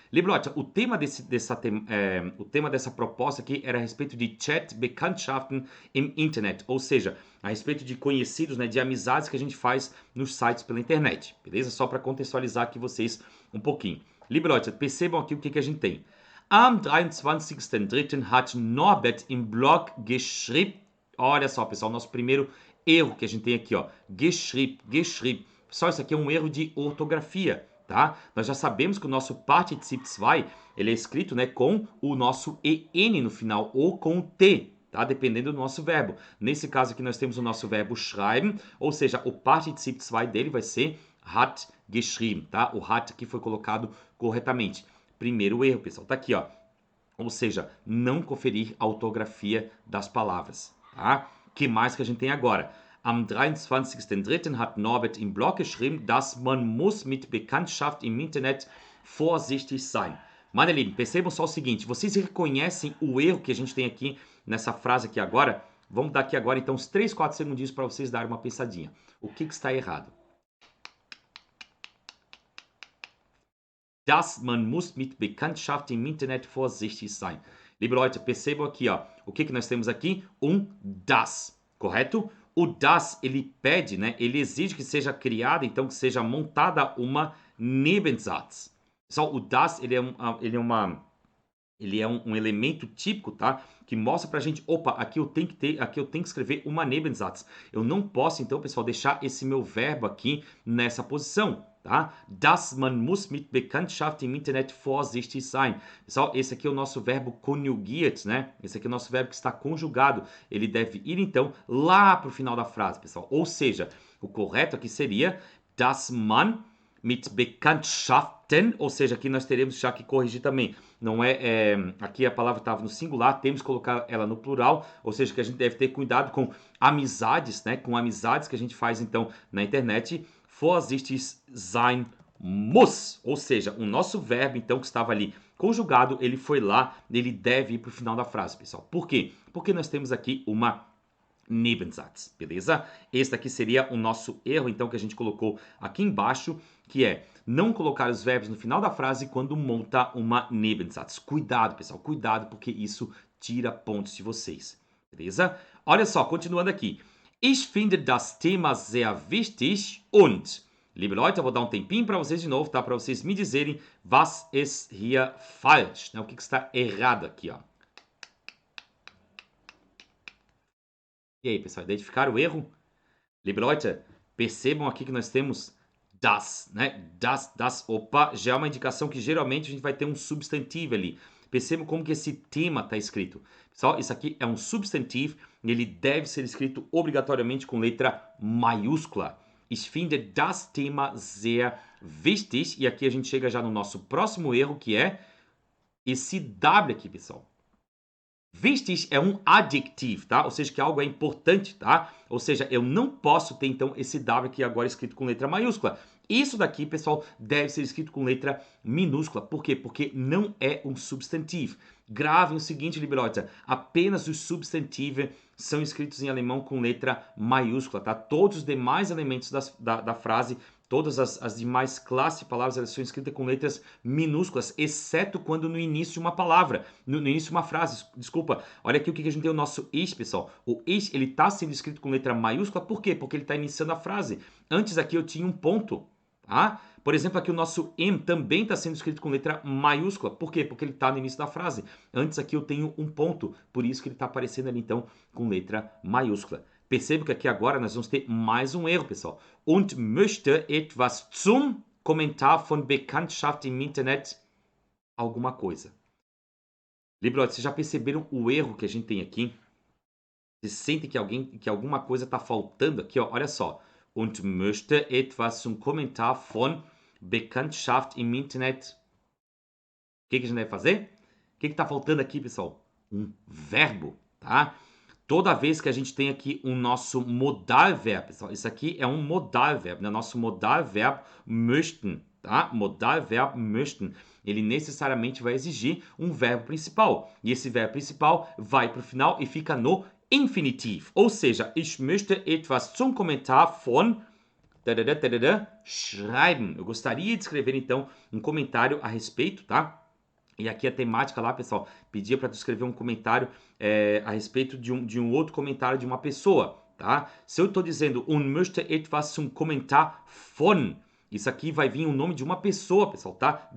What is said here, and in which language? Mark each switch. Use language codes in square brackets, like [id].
[de] Liebe Leute, [pt] o tema dessa proposta aqui era a respeito de [de] Chat Bekanntschaften im Internet, [pt] ou seja, a respeito de conhecidos, né, de amizades que a gente faz nos sites pela internet, beleza? Só para contextualizar aqui vocês um pouquinho. [de] Liebe Leute, [pt] percebam aqui o que a gente tem. [de] Am 23.3. hat Norbert im Blog geschrieben. [pt] Olha só, pessoal, nosso primeiro erro que a gente tem aqui, ó. Geschrieben. Pessoal, isso aqui é um erro de ortografia. Tá? Nós já sabemos que o nosso Partizip 2 ele é escrito, né, com o nosso EN no final ou com o T, tá? Dependendo do nosso verbo. Nesse caso aqui nós temos o nosso verbo schreiben, ou seja, o Partizip 2 dele vai ser [de] hat geschrieben, [pt] tá? O hat aqui foi colocado corretamente. Primeiro erro, pessoal, tá aqui, ó. Ou seja, não conferir a ortografia das palavras, tá? Que mais que a gente tem agora? [de] Am 23.3. hat Norbert im Blog geschrieben, dass man muss mit Bekanntschaft im Internet vorsichtig sein. Meine Lieben, [pt] percebam só o seguinte, vocês reconhecem o erro que a gente tem aqui nessa frase aqui agora? Vamos dar aqui agora então uns 3, 4 segundinhos para vocês darem uma pensadinha. O que está errado? [de] Dass man muss mit Bekanntschaft im Internet vorsichtig sein. Liebe Leute, [pt] percebam aqui, ó, o que nós temos aqui? Um das, correto? O das, ele pede, né? Ele exige que seja criada, então que seja montada uma Nebensatz. Pessoal, o das, ele é um elemento típico, tá? Que mostra pra gente, opa, aqui eu tenho que escrever uma Nebensatz. Eu não posso, então, pessoal, deixar esse meu verbo aqui nessa posição, tá? [de] Das man muss mit Bekanntschaft im Internet vorsichtig sein. [pt] Pessoal, esse aqui é o nosso verbo conjugiert, né? Esse aqui é o nosso verbo que está conjugado. Ele deve ir, então, lá pro final da frase, pessoal. Ou seja, o correto aqui seria [de] das man mit Bekanntschaften, [pt] ou seja, aqui nós teremos já que corrigir também. Não aqui a palavra estava no singular, temos que colocar ela no plural, ou seja, que a gente deve ter cuidado com amizades, né? Com amizades que a gente faz então na internet. [de] Vorsichtig sein muss, [pt] ou seja, o nosso verbo então que estava ali conjugado, ele foi lá, ele deve ir para o final da frase, pessoal. Por quê? Porque nós temos aqui uma Nebensatz, beleza? Esse daqui seria o nosso erro, então, que a gente colocou aqui embaixo, que é não colocar os verbos no final da frase quando monta uma Nebensatz. Cuidado, pessoal, cuidado, porque isso tira pontos de vocês, beleza? Olha só, continuando aqui. [de] Ich finde das Thema sehr wichtig und... Liebe Leute, [pt] eu vou dar um tempinho para vocês de novo, tá? Para vocês me dizerem [de] was ist hier falsch, [pt] né? O que está errado aqui, ó. E aí, pessoal, identificaram o erro? [de] Liebe Leute, [pt] percebam aqui que nós temos das, né? Das, opa, já é uma indicação que geralmente a gente vai ter um substantivo ali. Percebam como que esse tema está escrito. Pessoal, isso aqui é um substantivo e ele deve ser escrito obrigatoriamente com letra maiúscula. [de] Ich finde das Thema sehr wichtig. [pt] E aqui a gente chega já no nosso próximo erro, que é esse W aqui, pessoal. Wichtig é um adjetivo, tá? Ou seja, que algo é importante, tá? Ou seja, eu não posso ter, então, esse W aqui agora escrito com letra maiúscula. Isso daqui, pessoal, deve ser escrito com letra minúscula. Por quê? Porque não é um substantivo. Gravem o seguinte, [de] liebe Leute, [pt] apenas os substantivos são escritos em alemão com letra maiúscula, tá? Todos os demais elementos da frase, todas as demais classes de palavras, elas são escritas com letras minúsculas, exceto quando no início de uma palavra, no início de uma frase, desculpa. Olha aqui o que a gente tem o nosso ich, pessoal. O ich, ele está sendo escrito com letra maiúscula, por quê? Porque ele está iniciando a frase. Antes aqui eu tinha um ponto, tá? Por exemplo, aqui o nosso M também está sendo escrito com letra maiúscula. Por quê? Porque ele está no início da frase. Antes aqui eu tenho um ponto, por isso que ele está aparecendo ali, então, com letra maiúscula. Perceba que aqui agora nós vamos ter mais um erro, pessoal. [de] Und möchte etwas zum Kommentar von Bekanntschaft im Internet [pt] alguma coisa. Liebe Leute, vocês já perceberam o erro que a gente tem aqui? Vocês sentem que alguma coisa está faltando aqui, ó? Olha só. [de] Und möchte etwas zum Kommentar von Bekanntschaft im Internet. [pt] O que a gente deve fazer? O que está faltando aqui, pessoal? Um verbo, tá? Toda vez que a gente tem aqui o nosso Modalverbo, pessoal, isso aqui é um Modalverbo, né? Nosso Modalverbo möchten, tá? Modalverbo möchten. Ele necessariamente vai exigir um verbo principal. E esse verbo principal vai para o final e fica no infinitivo. Ou seja, [de] ich möchte etwas zum Kommentar von schreiben. [pt] Eu gostaria de escrever, então, um comentário a respeito, tá? E aqui a temática lá, pessoal, pedia para tu escrever um comentário a respeito de um outro comentário de uma pessoa, tá? Se eu estou dizendo [de] möchte etwas zum Kommentar von, [pt] isso aqui vai vir o nome de uma pessoa, pessoal, tá?